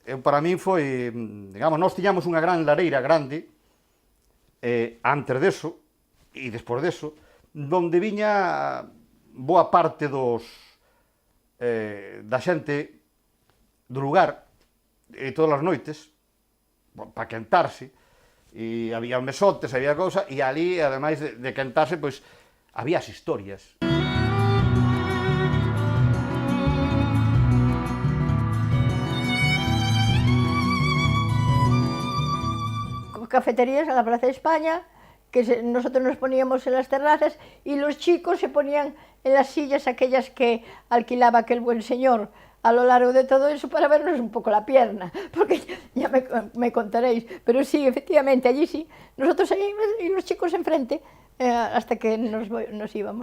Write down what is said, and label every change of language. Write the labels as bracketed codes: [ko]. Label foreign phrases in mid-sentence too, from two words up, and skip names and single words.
[gl] para min foi, digamos, nós tiñamos unha gran lareira grande, antes deso, e despois deso, donde viña boa parte da xente do lugar, e todas as noites, para quentarse, e había mesotes, había cousa, e ali, ademais de quentarse, pois, había as historias. [es] Cafeterías en la Plaza de España, que nosotros nos poníamos en las terrazas y los chicos se ponían en las sillas aquellas que alquilaba aquel buen señor a lo largo de todo eso para vernos un poco la pierna, porque ya me contaréis, pero sí, efectivamente, allí sí, nosotros ahí y los chicos enfrente, hasta que nos íbamos.